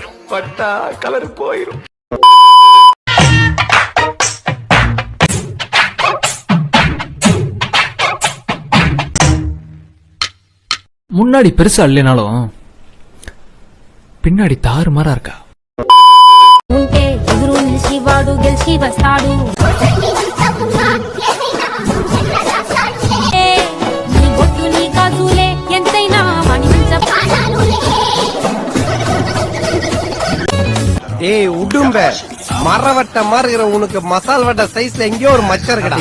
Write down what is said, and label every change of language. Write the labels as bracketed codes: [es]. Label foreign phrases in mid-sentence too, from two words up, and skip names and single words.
[ta] பட்டா கலர் போயிரும். முன்னாடி பெருசா இல்லைனாலும் பின்னாடி தாறுமாறா இருக்கா. [te] ఉంటే ఎదురు నిలిచి వాడు గెలిచి వస్తాడు. నీ బొట్టు నీ గాజులే ఎంతైనా మణిమంచ [ta] ஏய் உடும்ப மரவட்ட மாதிரி இருக்கிற உனக்கு மசால் வட்ட சைஸ்ல எங்கேயோ ஒரு மச்சம் இருக்கடா.